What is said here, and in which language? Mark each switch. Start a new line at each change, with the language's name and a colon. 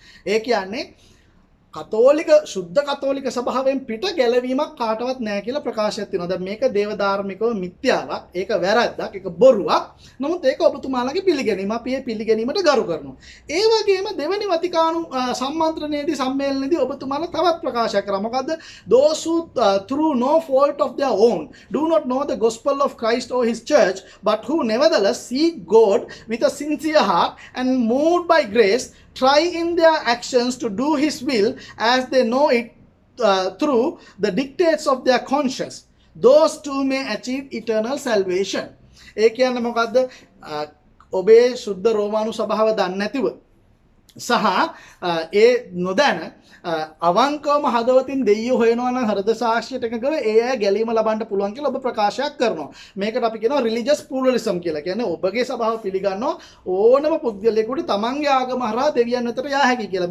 Sinhala: ඒ කියන්නේ කතෝලික සුද්ධ කතෝලික සභාවෙන් පිට ගැලවීමක් කාටවත් නැහැ කියලා ප්‍රකාශයක් තියෙනවා. දැන් මේක දේවධාර්මිකව මිත්‍යාවක්. ඒක වැරද්දක්. ඒක බොරුවක්. නමුත් ඒක ඔබතුමාලගේ පිළිගැනීම. අපි ඒ පිළිගැනීමට ගරු කරනවා. ඒ වගේම දෙවනි වතිකානු සම්මන්ත්‍රණයේදී සම්මේලනයේදී ඔබතුමාලා තවත් ප්‍රකාශයක් කරා. මොකද්ද?
English: those who through no fault of their own do not know the gospel of Christ or his church but who nevertheless seek God with a sincere heart and moved by grace try in their actions to do his will as they know it through the dictates of their conscience. Those two may achieve eternal salvation.
Sinhala: ඒ කියන්නේ මොකද්ද? ඔබේ සුද්ධ රෝමානු සභාව දන්නේ නැතිව සහ ඒ නොදැන අවංකවම හදවතින් දෙයියෝ හොයනවා නම් හෘද සාක්ෂියට එකඟව ඒ අය ගැලීම ලබන්න පුළුවන් කියලා ඔබ ප්‍රකාශයක් කරනවා. මේකට අපි කියනවා රිලිජියස් ප්ලූරලිසම් කියලා. කියන්නේ ඔබගේ සභාව පිළිගන්නවා ඕනම පුද්ගලයෙකුට තමන්ගේ ආගම හරහා දෙවියන් වෙතට යා හැකියි කියලා.